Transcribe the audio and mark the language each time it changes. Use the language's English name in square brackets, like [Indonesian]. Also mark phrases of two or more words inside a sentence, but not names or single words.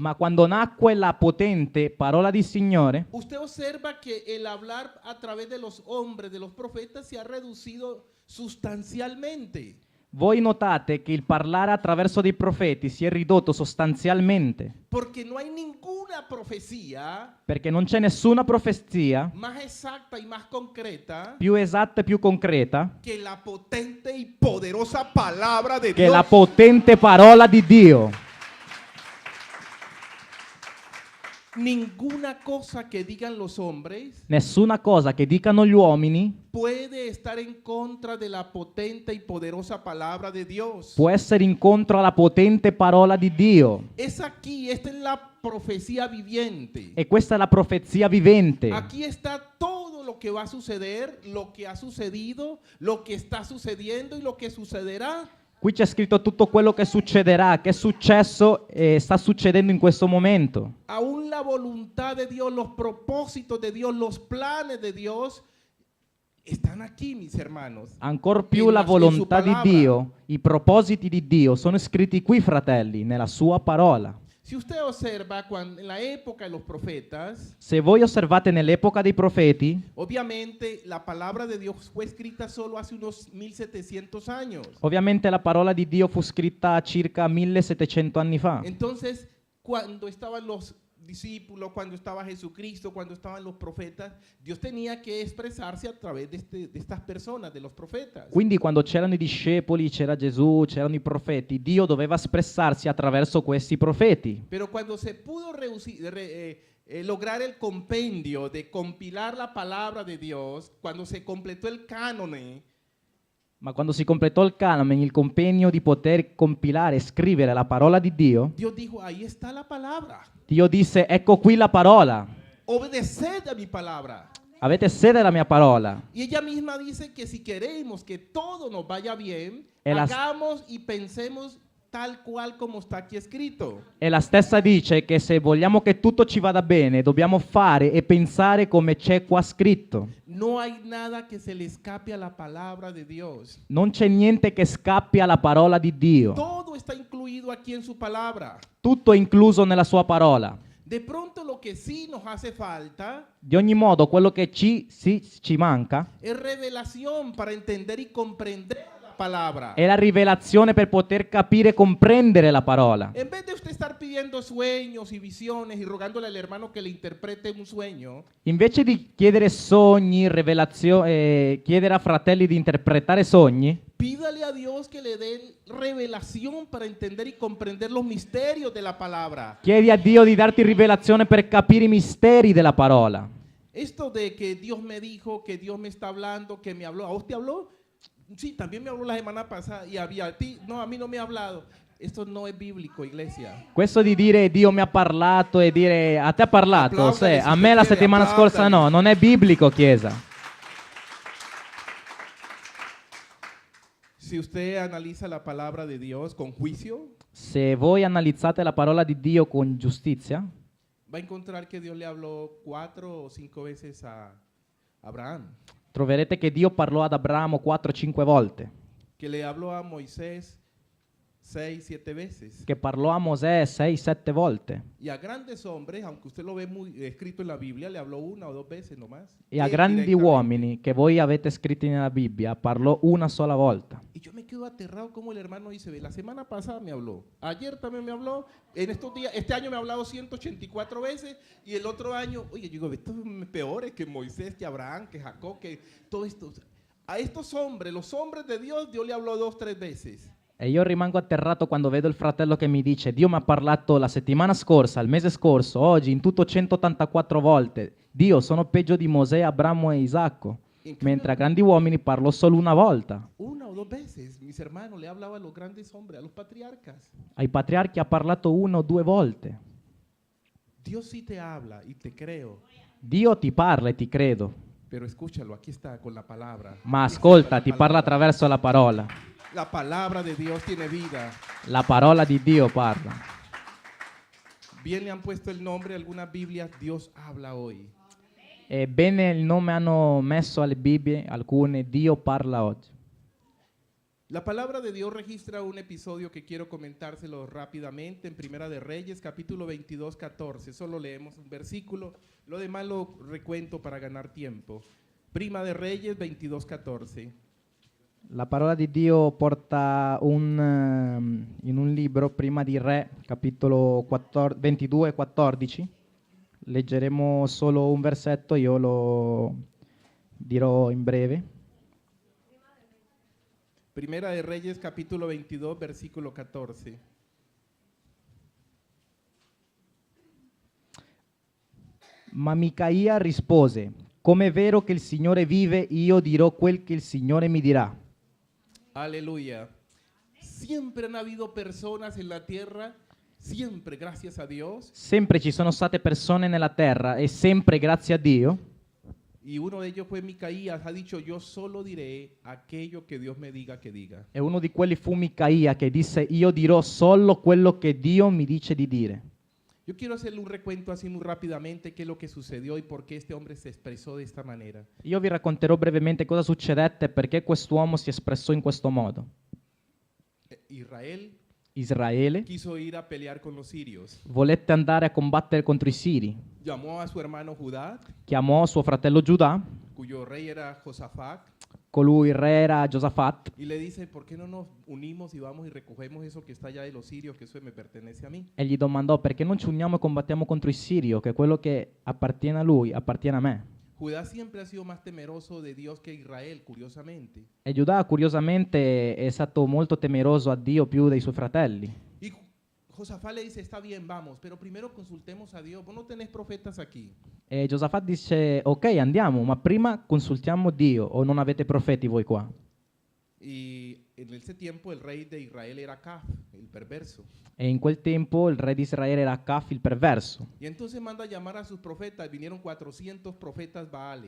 [Italian] Ma quando nacque la potente parola di Signore, [Spanish] usted observa que el hablar a través de los hombres, de los profetas, se ha reducido sustancialmente. [Italian] voi notate che il parlare attraverso dei profeti si è ridotto sostanzialmente, [Spanish] Porque no hay ninguna profecía [Italian] perché non c'è nessuna profezia [Spanish] más exacta y más concreta [Italian] più esatta e più concreta [Spanish] que la potente y poderosa palabra de [Italian] che [Spanish] Dios. [Italian] la potente parola di Dio. [Spanish] Ninguna cosa que digan los hombres [Italian] Nessuna cosa che dicano gli uomini [Spanish] puede estar en contra de la potente y poderosa palabra de Dios. [Italian] può essere incontro alla potente parola di Dio. [Spanish] Es aquí, esta es la profecía viviente. [Italian] E questa è la profezia vivente. [Spanish] Aquí está todo lo que va a suceder, lo que ha sucedido, lo que está sucediendo y lo que sucederá. [Italian] Qui c'è scritto tutto quello che succederà, che è successo e sta succedendo in questo momento. [Spanish] Aún la voluntad de Dios, los propósitos de Dios, los planes de Dios están aquí, mis hermanos. [Italian] Ancor più [Spanish] En la su [Italian] volontà di [Spanish] palabra. [Italian] Dio, i propositi di Dio sono scritti qui, fratelli, nella sua parola. [Spanish] Si usted observa, cuando, en la época de los profetas, [Italian] Se voi osservate nell'epoca dei profeti, [Spanish] obviamente la palabra de Dios fue escrita solo hace unos 1700 años. [Italian] ovviamente la parola di Dio fu scritta circa 1700 anni fa. [Spanish] Entonces, cuando estaban los discípulos, cuando estaba Jesucristo, cuando estaban los profetas, Dios tenía que expresarse a través de estas personas, de los profetas. [Italian] Quindi quando c'erano i discepoli, c'era Gesù, c'erano i profeti, Dio doveva espressarsi attraverso questi profeti. [Spanish] Pero cuando se pudo lograr el compendio de compilar la palabra de Dios, cuando se completó el cánone, [Italian] Ma quando si completò il canone, il compendio di poter compilare e scrivere la parola di Dio, [Spanish] Dios dijo, ahí está la palabra. [Italian] Dio disse, ecco qui la parola, [Spanish] Obedeced a mi palabra. [Italian] avete sede della mia parola. [Spanish] Y ella misma dice que si queremos que todo nos vaya bien, El as- hagamos y pensemos tal cual como está aquí escrito. [Italian] E la stessa dice che se vogliamo che tutto ci vada bene, dobbiamo fare e pensare come c'è qua scritto. [Spanish] No hay nada que se le escape a la palabra de Dios. [Italian] Non c'è niente che scappi alla parola di Dio. [Spanish] Todo está incluido aquí en su palabra. [Italian] Tutto è incluso nella sua parola. [Spanish] De pronto lo que sí nos hace falta [Italian] Di ogni modo, quello che ci manca [Spanish] es revelación para entender y comprender la palabra. [Italian] è la rivelazione per poter capire e comprendere la parola. [Spanish] En vez de usted estar pidiendo sueños y visiones y rogándole al hermano que le interprete un sueño, [Italian] Invece di chiedere sogni, chiedere a fratelli di interpretare sogni, [Spanish] pídale a Dios que le dé revelación para entender y comprender los misterios de la palabra. [Italian] chiedi a Dio di darti rivelazione per capire i misteri della parola. [Spanish] Esto de que Dios me dijo, que Dios me está hablando, que me habló, ¿a usted habló? Sí, también me habló la semana pasada y había a ti, no, a mí no me ha hablado. Esto no es bíblico, iglesia. [Italian] Questo di dire Dio mi ha parlato e dire a te ha parlato, [Spanish] Applaudali, [Italian] a me la [Spanish] si [Italian] settimana [Spanish] quiere, [Italian] scorsa [Spanish] applaudali. [Italian] no, non è biblico, Chiesa. [Spanish] Si usted analiza la palabra de Dios con juicio, [Italian] Se voi analizzate la parola di Dio con giustizia, [Spanish] va a encontrar que Dios le habló 4 o 5 veces a Abraham, [Italian] troverete che Dio parlò ad Abramo 4-5 volte, [Spanish] que le habló a Moisés 6, 7 veces. [Italian] che parlò a Mosè 6-7 volte [Spanish] Y a grandes hombres, aunque usted lo ve muy escrito en la Biblia, le habló 1 o 2 veces nomás. [Italian] e a [Spanish] Él [Italian] grandi [Spanish] directamente. [Italian] uomini che voi avete scritti nella Bibbia parlò una sola volta. [Spanish] Y yo me quedo aterrado como el hermano dice, ve, la semana pasada me habló, ayer también me habló, en estos días, este año me ha hablado 184 veces y el otro año, oye, yo digo, estos son peores que Moisés, que Abraham, que Jacob, que todo esto. A estos hombres, los hombres de Dios, Dios le habló 2 o 3 veces. [Italian] E io rimango atterrato quando vedo il fratello che mi dice Dio mi ha parlato la settimana scorsa, il mese scorso, oggi, in tutto 184 volte. Dio, sono peggio di Mosè, Abramo e Isacco. Mentre a grandi uomini parlo solo una volta. [Spanish] 1 o 2 veces, mis hermanos, le hablaba a los grandes hombres, a los patriarcas. [Italian] Ai patriarchi ha parlato 1 o 2 volte. [Spanish] Dios sí te habla y te creo, [Italian] Dio ti parla e ti credo, [Spanish] pero escúchalo, aquí está con la palabra. [Italian] ma [Spanish] Aquí está [Italian] ascolta, [Spanish] con [Italian] ti [Spanish] la [Italian] parla [Spanish] palabra. [Italian] attraverso la parola. [Spanish] La palabra de Dios tiene vida. [Italian] La parola di Dio parla. [Spanish] Bien le han puesto el nombre a algunas Biblias, Dios habla hoy. [Italian] E bene il nome hanno messo alle Bibbie, alcune, Dio parla oggi. [Spanish] La palabra de Dios registra un episodio que quiero comentárselo rápidamente en Primera de Reyes, capítulo 22, 14. Solo leemos un versículo, lo demás lo recuento para ganar tiempo. Prima de Reyes 22, 14. [Italian] La parola di Dio porta in un libro, Prima di Re, capitolo 22 e 14. Leggeremo solo un versetto, io lo dirò in breve. [Spanish] Primera de Reyes, capítulo 22, versículo 14. [Italian] Ma Micaia rispose, come è vero che il Signore vive, io dirò quel che il Signore mi dirà. [Spanish] Aleluya. Siempre han habido personas en la tierra, siempre, gracias a Dios, [Italian] Sempre ci sono state persone nella terra e sempre grazie a Dio. [Spanish] y uno de ellos fue Micaías, ha dicho, yo solo diré aquello que Dios me diga que diga. [Italian] E uno di quelli fu Micaia che disse, io dirò solo quello che Dio mi dice di dire. [Spanish] Yo quiero hacerle un recuento así muy rápidamente qué es lo que sucedió y por qué este hombre se expresó de esta manera. [Italian] Io vi racconterò brevemente cosa succedette e perché quest'uomo si espressò in questo modo. [Spanish] Israel [Italian] Israele [Spanish] quiso ir a pelear con los sirios. [Italian] volette andare a combattere contro i Siri. [Spanish] Llamó a su hermano Judá, [Italian] Chiamò suo fratello Giuda, [Spanish] cuyo rey era Josafat, [Italian] colui il re era Giosafat [Spanish] y le dice, ¿por qué no nos unimos y vamos y recogemos eso que está allá de los sirios, que eso me pertenece a mí? [Italian] e gli domandò perché non ci uniamo e combattiamo contro il Sirio, che quello che appartiene a lui appartiene a me. [Spanish] Judá siempre ha sido más temeroso de Dios que Israel, curiosamente. [Italian] E Giuda curiosamente è stato molto temeroso a Dio più dei suoi fratelli. [Spanish] Y Josafat le dice, está bien, vamos, pero primero consultemos a Dios. Vos no tenés profetas aquí. [Italian] E Giosafat dice, ok, andiamo, ma prima consultiamo Dio, o non avete profeti voi qua? [Spanish] Y en ese tiempo el rey de Israel era Acab, el perverso. [Italian] E in quel tempo il re di Israele era Acaf, il perverso, [Spanish] Y entonces manda a llamar a sus profetas. Vinieron 400 profetas Baales.